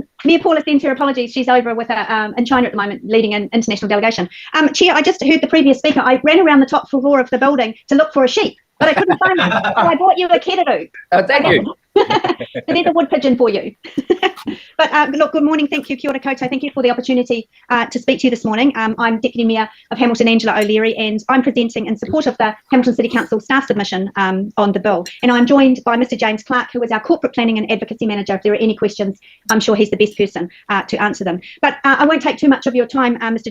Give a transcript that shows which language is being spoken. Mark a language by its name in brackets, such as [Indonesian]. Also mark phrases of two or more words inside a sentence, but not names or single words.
[English] Mayor Paula sends her apologies. She's over with in China at the moment, leading an international delegation. Chair, I just heard the previous speaker. I ran around the top floor of the building to look for a sheep, but I couldn't find one. So I brought you a kiddo. Thank you. So there's a wood pigeon for you. But look, good morning. Thank you, [Māori] Kia ora koutou. [English] Thank you for the opportunity to speak to you this morning. I'm Deputy Mayor of Hamilton, Angela O'Leary, and I'm presenting in support of the Hamilton City Council staff submission on the bill. And I'm joined by Mr. James Clark, who is our Corporate Planning and Advocacy Manager. If there are any questions, I'm sure he's the best person to answer them. But I won't take too much of your time, Mr.